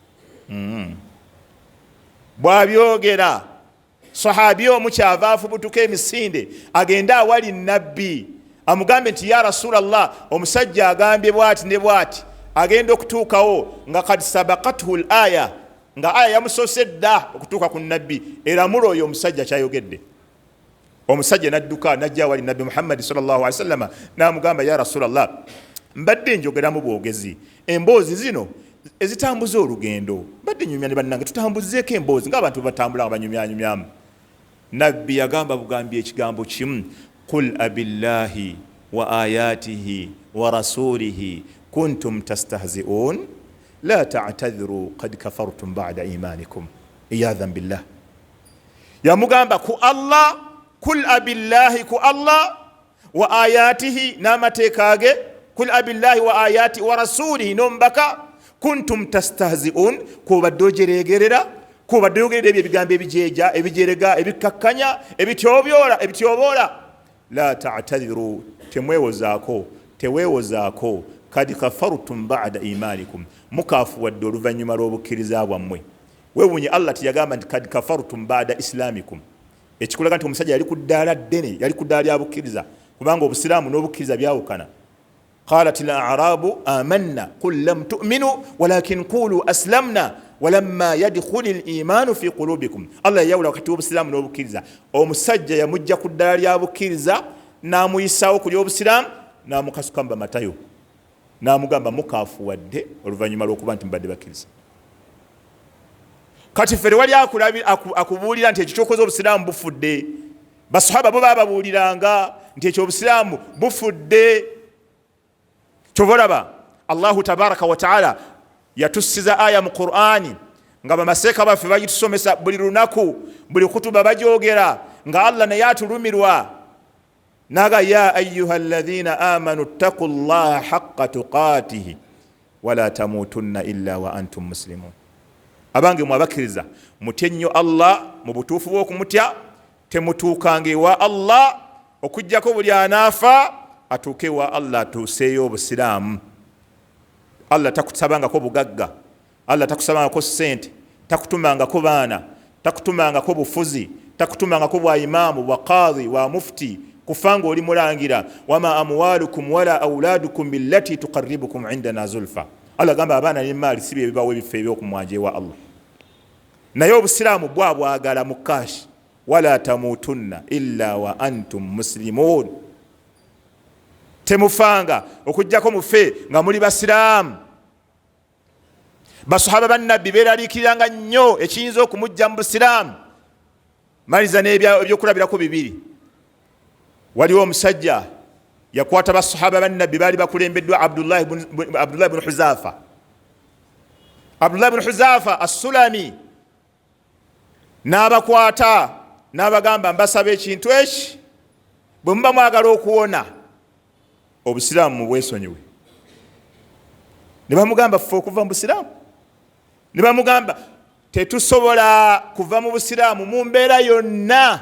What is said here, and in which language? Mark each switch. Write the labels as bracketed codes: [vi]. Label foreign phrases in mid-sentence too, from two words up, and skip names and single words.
[lg] Bw'abyogera sahabi omu kyava afubutuka emisinde agenda awali nabbi amugambe nti [ar] يا رسول الله, [lg] omusajja agambye bwati ne bwati, agenda okutuukawo nga [ar] قد سبقته الآية, [lg] nga aya yamusosedda okutuuka ku nabbi. Era mulo oyo omusajja kyayogedde. Omusajja nadduka najja awali nabbi Muhammad [ar] صلى الله عليه وسلم [lg] n'amugamba [ar] يا رسول الله, [lg] mbadde njogeramu bwogezi, emboozi zino ezitambuza olugendo mbadde nyumya ne bannange tutambuzeeko emboozi ng'abantu batambula nga banyumyanyumyamu. Nabbi yagamba bugambi ekigambo kimu, [ar] قل أبالله وآياته ورسوله كنتم تستهزئون لا تعتذروا قد كفرتم بعد إيمانكم عياذا بالله. [lg] Yamugamba ku Allah, [ar] قل أبالله [lg] ku Allah [ar] وآياته [lg] n'amateekage, [ar] قل أبالله وآيات ورسوله [lg] nombaka, [ar] كنتم تستهزئون [lg] kubadde ojeregerera, kubadde ogerera ebyo ebigambo ebijeja ebijerega ebikakkanya ebityobola. [ar] لا تعتذروا, [lg] teweewozaako [ar] قد كفرتم بعد إيمانكم, [lg] mukafu wadde oluvannyuma lw'obukkiriza bwammwe. Weewunye Allah tiyagamba nti [ar] قد كفرتم بعد إسلامكم, [lg] ekikulaga nti omusajja yali ku ddaala ddene, yali ku ddaala lya bukkiriza, kubanga obusiraamu n'obukkiriza byawukana. [ar] قالت الأعراب آمنا قل لم تؤمنوا ولكن قولوا أسلمنا ولما يدخل الإيمان في قلوبكم. الله يولى [lg] wakati w'obusiraamu n'obukkiriza, omusajja yamujja ku ddala lya bukkiriza n'amuyisaawo ku ly'obusiraamu n'amukasukamba matayo n'amugamba mukaafu wadde oluvannyuma lw'okuba nti mbadde bakkiriza. Kati ffe wali akubuulira nti ekyo ky'okoze obusiraamu bufudde, basahaba bo baababuuliranga nti ekyo obusiraamu bufudde. Kyovolaba [ar] الله تبارك وتعالى [lg] yatussiza aya mu Qur'ani nga bamaseeka baffe bagitusomesa buli lunaku, buli kutuba bajoogera, nga Allah naye atulumirwa naga [ar] يا أيها الذين آمنوا اتقوا الله حق تقاته ولا تموتن إلا وأنتم مسلمون. [lg] Abange mwabakkiriza mutye nnyo Allah mu butuufu bw'okumutya, temutuukanga ewa Allah okuggyako buli anaafa atuuke wa Allah atuuseeyo obusiraamu. Allah takusabangako bugagga, Allah takusabangako ssente, takutumangako baana, takutumangako bufuzi, takutumangako bwa imaamu, bwa qaadhi, bwa mufti, kufanga oli mulangira. [ar] وما أموالكم ولا أولادكم بالتي تقربكم عندنا زلفى. [lg] Allah gamba abaana n'emmaali si bye bibawa ebifo eby'okumwanja ewa Allah. Naye obusiraamu bwagala mu kashi, [ar] ولا تموتن إلا وأنتم مسلمون. [lg] Temufanga okujjako mufe nga muli basiraamu. Basahaba bannabbi beeraliikiriranga nnyo ekiyinza okumujja mu busiraamu. Maliza n'ebyokulabirako bibiri. Waliwo omusajja yakwata basahaba bannabbi baali bakulembeddwa Abdullah ibn Huzafa. Abdullah ibn Huzafa as-Sulami n'abakwata n'abagamba mbasaba ekintu eki, bwe muba mwagala okuwona obusiraamu mubwesonyiwe. Ne bamugamba ffe okuva mu busiraamu, ne bamugamba tetusobola kuva mu busiraamu mu mbeera yonna.